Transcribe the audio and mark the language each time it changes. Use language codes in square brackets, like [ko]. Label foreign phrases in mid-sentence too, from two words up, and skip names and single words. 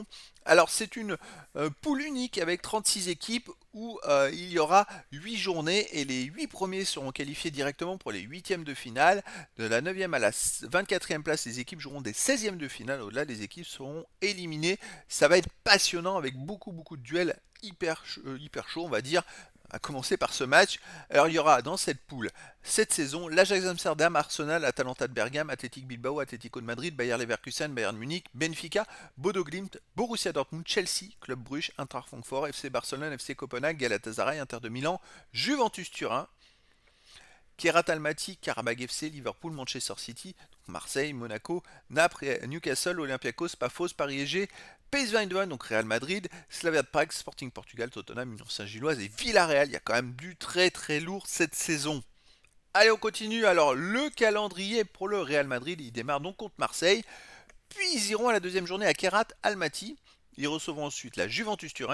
[fr] Alors c'est une poule unique avec 36 équipes où il y aura 8 journées et les 8 premiers seront qualifiés directement pour les huitièmes de finale. De la 9e à la 24e place, les équipes joueront des 16e de finale. Au-delà, les équipes seront éliminées. Ça va être passionnant avec beaucoup de duels hyper chauds, on va dire. À commencer par ce match. Alors il y aura dans cette poule cette saison l'Ajax Amsterdam, Arsenal, Atalanta de Bergame, Athletic Bilbao, Atlético de Madrid, Bayer Leverkusen, Bayern Munich, Benfica, Bodo Glimt, Borussia Dortmund, Chelsea, Club Brugge, Eintracht Francfort, FC Barcelone, FC Copenhague, Galatasaray, Inter de Milan, Juventus Turin, Kierat Almaty, Karabag FC, Liverpool, Manchester City, Marseille, Monaco, Naples, Newcastle, Olympiakos, Pafos, Paris SG, PSV Eindhoven, donc Real Madrid, Slavia de Prague, Sporting Portugal, Tottenham, Union Saint-Gilloise et Villarreal. Il y a quand même du très lourd cette saison. Allez, on continue. Alors, le calendrier pour le Real Madrid, il démarre donc contre Marseille. Puis ils iront à la deuxième journée à Kierat Almaty. Ils recevront ensuite la Juventus Turin.